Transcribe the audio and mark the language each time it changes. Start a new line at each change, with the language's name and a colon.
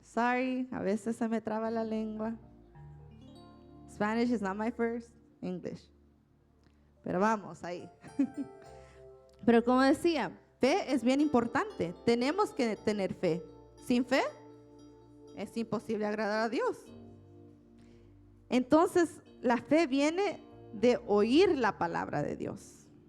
Spanish: Sorry, a veces se me traba la lengua.
English: Spanish is not my first English.
Spanish: Pero vamos ahí. Pero como decía, fe es bien importante. Tenemos que tener fe. Sin fe es imposible agradar a Dios. Entonces, la fe viene de oír la palabra de Dios.